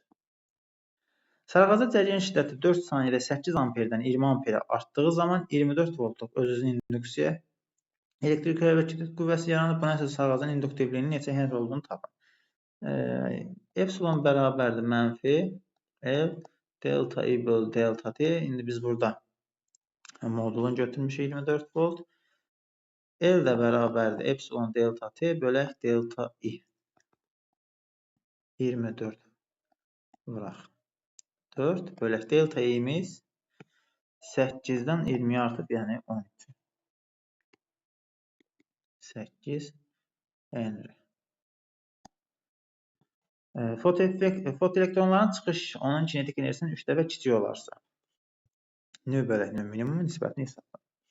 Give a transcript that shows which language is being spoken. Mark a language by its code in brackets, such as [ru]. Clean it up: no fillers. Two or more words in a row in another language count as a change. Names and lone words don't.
[az] Sarğaca cərəyan şiddəti 4 saniyədə 8 amperdən 20 amperə artdığı zaman 24 voltluq öz-özünə induksiya elektrik hərəkət qüvvəsi yaranıb. Buna əsas sarğacın induktivliyinin neçə Henry olduğunu tapın. Epsilon bərabərdir mənfi L delta I bölü delta T. İndi biz burada modulunu götürmüşük 24 volt. L də bərabərdir epsilon delta T bölək delta I. 24 vuraq 4 bölək delta i'miz 8-dən 20 artıb, yəni 12. 8 Henry. Fotoelektronların çıxış onun kinetik enerjisindən 3 dəfə kiçik olarsa, növ bölək növ minimum nisbətini hesablayın.